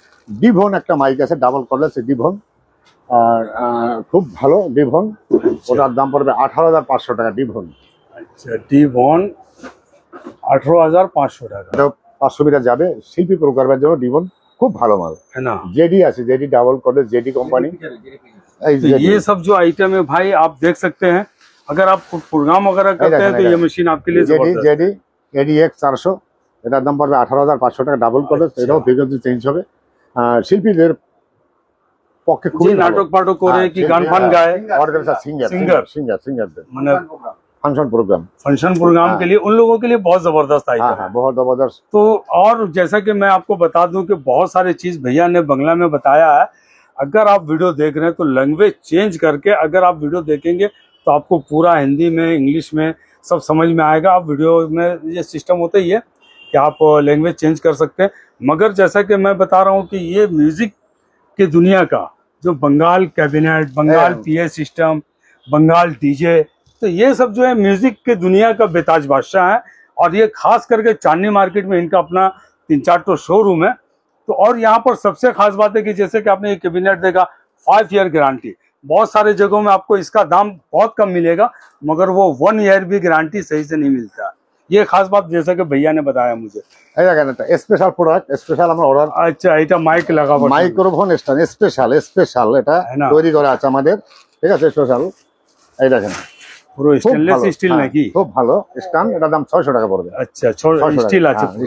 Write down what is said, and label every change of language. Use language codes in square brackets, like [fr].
[bn] Devon একটা mic আছে double cordless Devon, আর খুব ভালো ডিভন। ওটার দাম পড়বে 18,500 টাকা ডিভন। আচ্ছা ডিভন 18,500 টাকা, এটা 500 মিটার যাবে। শিল্পী প্রকারের জন্য ডিভন খুব ভালো মাল। [hi] है ना? [bn] জেডি আছে, JD double cordless, JD company. এই [hi] तो ये सब जो आइटम है भाई आप देख सकते हैं, अगर आप प्रोग्राम वगैरह करते हैं तो ये मशीन आपके लिए जबरदस्त है। [bn] জেডি ADX 400, এটার দাম পড়বে 18,500 টাকা ডাবল কর্ডলেস। আচ্ছা। এটাও ফ্রিকোয়েন্সি চেঞ্জ হবে। শিল্পীদের পক্ষে খুবই [hi] जी, नाटक पाटक करे कि गान फान गाए, सिंगर [bn] মানে [hi] फंक्शन प्रोग्राम। फंक्शन प्रोग्राम के लिए उन लोगों के लिए बहुत जबरदस्त हाँ आइटम है। हाँ बहुत जबरदस्त। तो और जैसा कि मैं आपको बता दूं कि बहुत सारी चीज भैया ने बंगला में बताया है। अगर आप वीडियो देख रहे हैं तो लैंग्वेज चेंज करके अगर आप वीडियो देखेंगे तो आपको पूरा हिंदी में इंग्लिश में सब समझ में आएगा। आप वीडियो में ये सिस्टम होता ही है कि आप लैंग्वेज चेंज कर सकते हैं। मगर जैसा कि मैं बता रहा हूँ कि ये म्यूजिक की दुनिया का जो Bengal cabinet, Bengal PA system, Bengal DJ, तो ये सब जो है म्यूजिक की दुनिया का बेताज बादशाह है। और ये खास करके चांदनी मार्केट में इनका अपना 3-4 तो शोरूम है। तो और यहाँ पर सबसे खास बात है कि जैसे कि आपने ये कैबिनेट देखा 5 ईयर गारंटी, बहुत सारे जगहों में आपको इसका दाम बहुत कम मिलेगा, मगर वो 1 ईयर भी गारंटी सही से नहीं मिलता। ये खास बात जैसा कि भैया ने बताया मुझे। [bn] এই দেখেন এটা স্পেশাল প্রোডাক্ট, স্পেশাল আমরা অর্ডার। अच्छा এটা মাইক লাগাবো, মাইক্রোফোন স্ট্যান্ড স্পেশাল এটা [hi] है ना? [bn] তৈরি করা আছে আমাদের, ঠিক আছে। স্পেশাল এই দেখেন পুরো খুব স্টেনলেস ভালো, স্টিল হ্যাঁ, নাকি? খুব ভালো স্ট্যান্ড। এটার দাম 600 টাকা পড়বে। আচ্ছা স্টিল আছে,